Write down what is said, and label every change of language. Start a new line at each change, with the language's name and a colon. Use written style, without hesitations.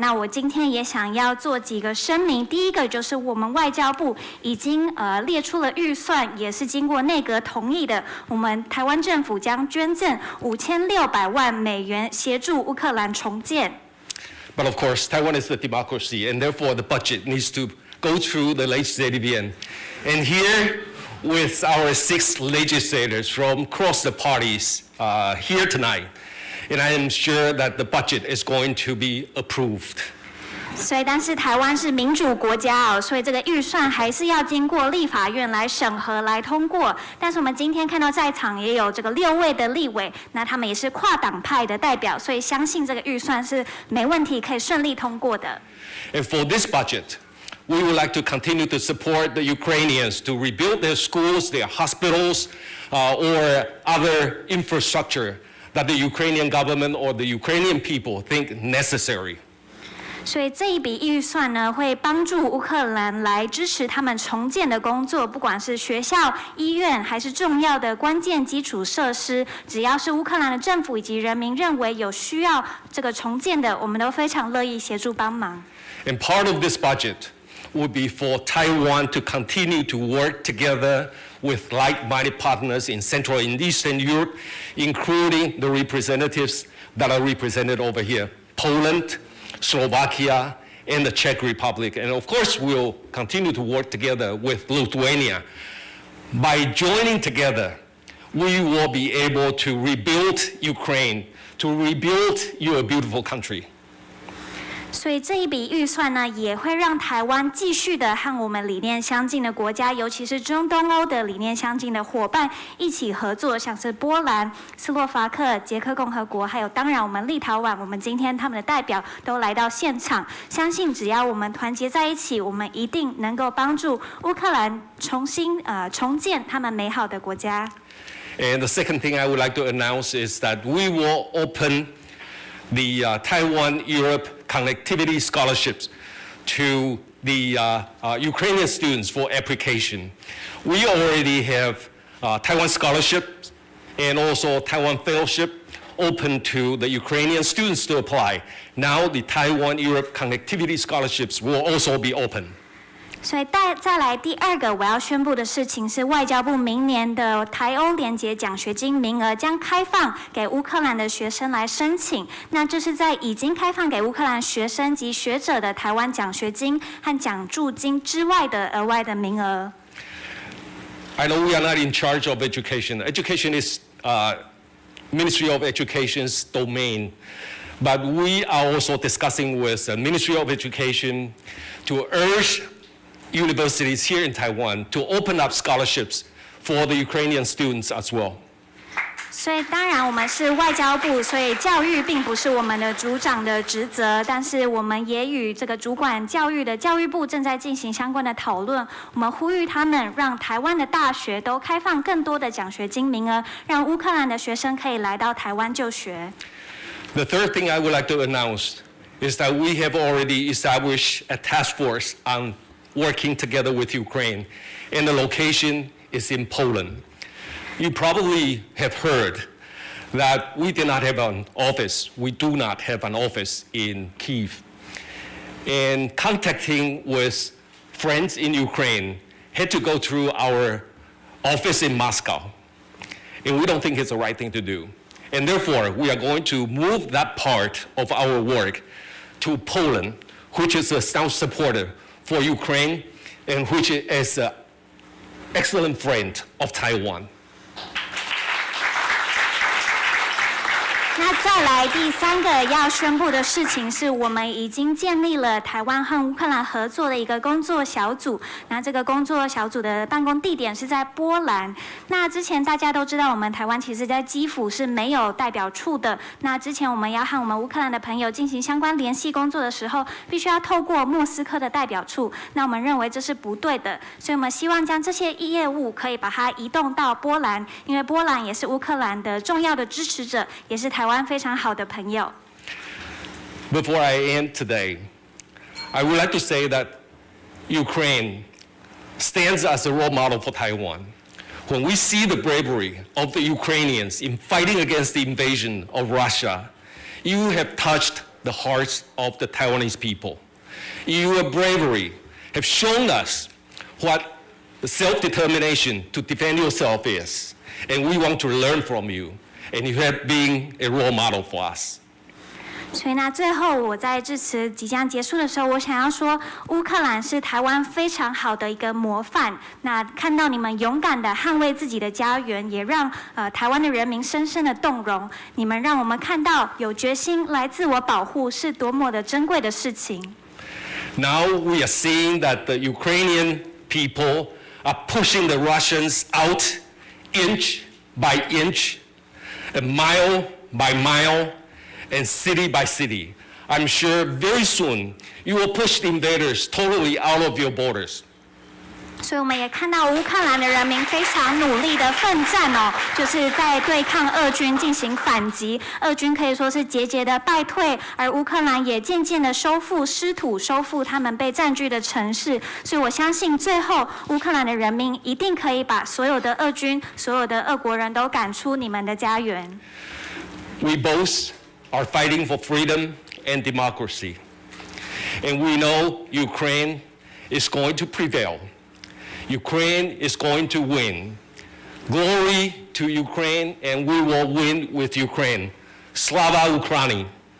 Chinese: 那我今天也想要做几个声明。第一个就是我们外交部已经列出了预算，也是经过内阁同意的。我们台湾政府将捐赠5600万美元协助乌克兰重建。
English: But of course, Taiwan is a democracy, and therefore the budget needs to go through the legislative end. And here with our 6 legislators from across the parties here tonight, and I am sure that the budget is going to be approved.
Chinese: 所以，但是台湾是民主国家哦，所以这个预算还是要经过立法院来审核、来通过。但是我们今天看到在场也有这个6位的立委，那他们也是跨党派的代表，所以相信这个预算是没问题，可以顺利通过的。
English: And for this budget, we would like to continue to support the Ukrainians to rebuild their schools, their hospitals, or other infrastructure that the Ukrainian government or the Ukrainian people think necessary.
Chinese: 所以这一笔预算呢，会帮助乌克兰来支持他们重建的工作，不管是学校、医院，还是重要的关键基础设施，只要是乌克兰的政府以及人民认为有需要这个重建的，我们都非常乐意协助帮忙。
English: And part of this budget would be for Taiwan to continue to work together with like-minded partners in Central and Eastern Europe, including the representatives that are represented over here, Poland, Slovakia, and the Czech Republic. And of course, we'll continue to work together with Lithuania. By joining together, we will be able to rebuild Ukraine, to rebuild your beautiful country.
Chinese: 所以这一笔预算呢，也会让台湾继续的和我们理念相近的国家，尤其是中东欧的理念相近的伙伴一起合作，像是波兰、斯洛伐克、捷克共和国，还有当然我们立陶宛，我们今天他们的代表都来到现场。相信只要我们团结在一起，我们一定能够帮助乌克兰重建他们美好的国家。
English: And the second thing I would like to announce is that we will open the Taiwan-Europe Connectivity Scholarships to the Ukrainian students for application. We already have Taiwan Scholarship and also Taiwan Fellowship open to the Ukrainian students to apply. Now the Taiwan-Europe Connectivity Scholarships will also be open.
Chinese: 所以再来第2个我要宣布的事情是，外交部明年的台欧联结奖学金名额将开放给乌克兰的学生来申请。那这是在已经开放给乌克兰学生及学者的台湾奖学金和奖助金之外的额外的名额。
English: I know we are not in charge of education. Education is Ministry of Education's domain. But we are also discussing with the Ministry of Education to urge universities here in Taiwan to open up scholarships for the Ukrainian students as well.
Chinese: 所以当然我们是外交部，所以教育并不是我们的组长的职责，但是我们也与这个主管教育的教育部正在进行相关的讨论。我们呼吁他们让台湾的大学都开放更多的奖学金名额，让乌克兰的学生可以来到台湾就学。
English: The third thing I would like to announce is that we have already established a task force on working together with Ukraine, and the location is in Poland. You probably have heard that we did not have an office. We do not have an office in Kyiv. And contacting with friends in Ukraine had to go through our office in Moscow. And we don't think it's the right thing to do. And therefore, we are going to move that part of our work to Poland, which is a staunch supporter for Ukraine and which is an excellent friend of Taiwan.
Chinese: 那再来第3个要宣布的事情是，我们已经建立了台湾和乌克兰合作的一个工作小组。那这个工作小组的办公地点是在波兰。那之前大家都知道，我们台湾其实在基辅是没有代表处的。那之前我们要和我们乌克兰的朋友进行相关联系工作的时候，必须要透过莫斯科的代表处。那我们认为这是不对的，所以我们希望将这些业务可以把它移动到波兰，因为波兰也是乌克兰的重要的支持者，也是台湾非常好的朋友。
English: Before I end today, I would like to say that Ukraine stands as a role model for Taiwan. When we see the bravery of the Ukrainians in fighting against the invasion of Russia, you have touched the hearts of the Taiwanese people. Your bravery have shown us what the self-determination to defend yourself is, and we want to learn from you. And you have been a role model for us.
Chinese: 所以呢，最后我在致辞即将结束的时候，我想要说，乌克兰是台湾非常好的一个模范。那看到你们勇敢的捍卫自己的家园，也让台湾的人民深深的动容。你们让我们看到有决心来自我保护是多么的珍贵的事情。
English: Now we are seeing that the Ukrainian people are pushing the Russians out inch by inch, and mile by mile, and city by city. I'm sure very soon you will push the invaders totally out of your borders.
Chinese: 所以我们也看到乌克兰的人民非常努力的奋战哦，就是在对抗俄军进行反击。俄军可以说是节节的败退，而乌克兰也渐渐的收复失土，收复他们被占据的城市。所以我相信最后乌克兰的人民一定可以把所有的俄军、所有的俄国人都赶出你们的家园。
English: We both are fighting for freedom and democracy, and we know Ukraine is going to prevail. Ukraine is going to win. Glory to Ukraine, and we will win with Ukraine.
Ukrainian: Slava Ukraini!